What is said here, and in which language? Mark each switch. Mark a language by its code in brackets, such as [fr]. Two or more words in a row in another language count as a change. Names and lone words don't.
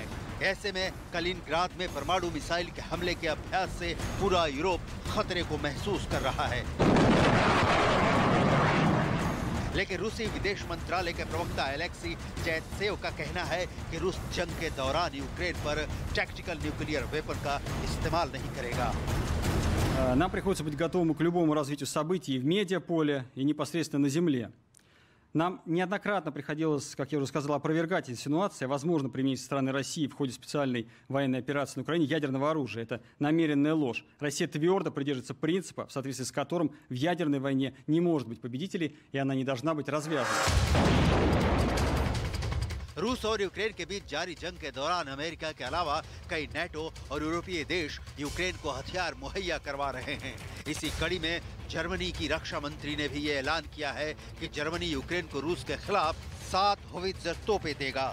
[hi] ऐसे में कलिनिनग्राद में परमाणु मिसाइल के हमले के अभ्यास से पूरा यूरोप खतरे को महसूस कर रहा है। लेकिन रूसी विदेश मंत्रालय के प्रवक्ता एलेक्सी चैतसेव का कहना है कि रूस जंग के दौरान यूक्रेन पर [en] tactical nuclear weapon [hi] का इस्तेमाल नहीं करेगा। [ru] Нам приходится быть готовым к любому развитию событий в медиаполе и непосредственно на земле. Нам неоднократно приходилось, как я уже сказал, опровергать инсинуации о возможном применении со стороны России в ходе специальной военной операции на Украине ядерного оружия. Это намеренная ложь. Россия твердо придерживается принципа, в соответствии с которым в ядерной войне не может быть победителей, и она не должна быть развязана. [hi] रूस और यूक्रेन के बीच जारी जंग के दौरान अमेरिका के अलावा कई नेटो और यूरोपीय देश यूक्रेन को हथियार मुहैया करवा रहे हैं। इसी कड़ी में जर्मनी की रक्षा मंत्री ने भी ये ऐलान किया है कि जर्मनी यूक्रेन को रूस के खिलाफ 7 होवित्जर तोपें देगा।